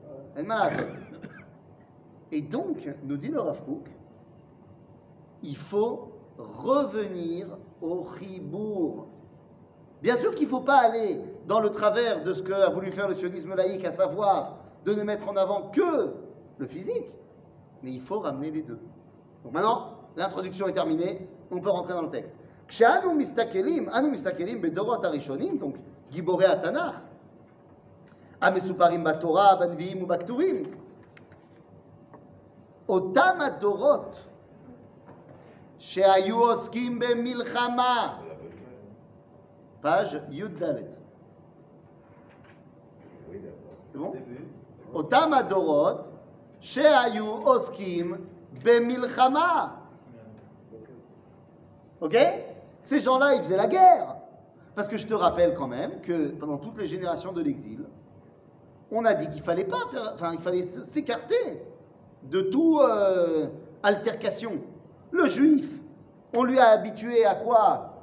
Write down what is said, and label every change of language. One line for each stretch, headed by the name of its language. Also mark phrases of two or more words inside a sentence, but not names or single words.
French: Et donc, nous dit le Rav Kook, il faut revenir au Chibour. Bien sûr qu'il ne faut pas aller dans le travers de ce qu'a voulu faire le sionisme laïque, à savoir de ne mettre en avant que le physique, mais il faut ramener les deux. Donc maintenant, l'introduction est terminée, on peut rentrer dans le texte.
Hebrew: כשאנו מסתכלים בדורות הראשונים, donc גיבורי התנ"ך, המסופרים בתורה, בנביאים ובכתובים, אותם הדורות שהיו עוסקים במלחמה, פאז' י"ד.
French: C'est bon?
Hebrew: אותם הדורות שהיו עוסקים במלחמה.
French: Ok? Ces gens-là, ils faisaient la guerre. Parce que je te rappelle quand même que pendant toutes les générations de l'exil, on a dit qu'il fallait pas faire, enfin, il fallait s'écarter de toute altercation. Le juif, on lui a habitué à quoi?